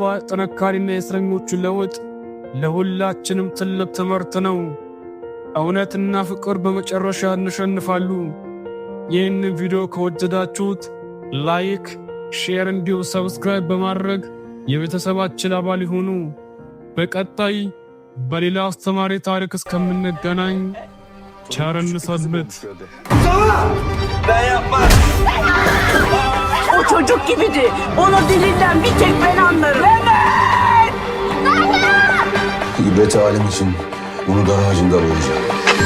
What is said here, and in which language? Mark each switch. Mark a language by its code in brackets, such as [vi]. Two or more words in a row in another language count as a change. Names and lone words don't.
[am] ጥንካሬና የእስረኞቹ ለውጥ ለሁላችንም ትልቅ ትምህርት ነው። እውነትና ፍቅር በመጨረሻ ያሸንፋሉ። ይህንን ቪዲዮ ከወደዳችሁት ላይክ፣ ሼር እንዲሁም ሰብስክራይብ በማድረግ የቤተሰባችን አባል ይሁኑ። በቀጣይ በሌላ አስተማሪ ታሪክ እስከምንገናኝ ቸር እንሰንብት። [tr] Ben yapmadım. O çocuk gibiydi. Onun dilinden bir tek ben anlarım. Mehmet! İbret alem için bunu dar ağacında boğacağım.